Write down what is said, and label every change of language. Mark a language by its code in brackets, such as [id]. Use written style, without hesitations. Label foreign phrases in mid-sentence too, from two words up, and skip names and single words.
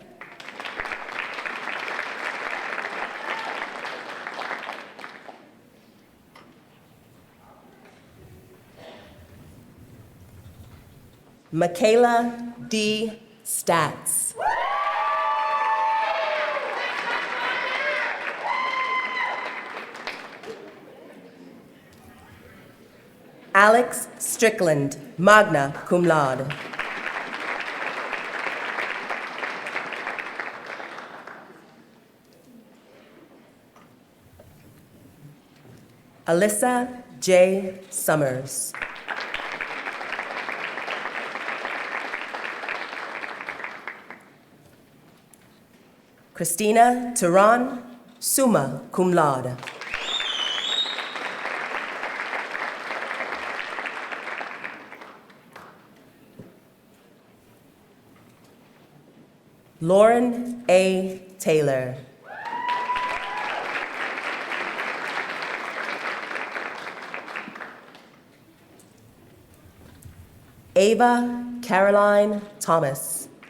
[en] Michaela D. Stats. Alex Strickland, [la] magna cum laude. [en] Alyssa J. Summers. Christina Turan, [la] summa cum laude. [en] Lauren A. Taylor. Ava Caroline Thomas.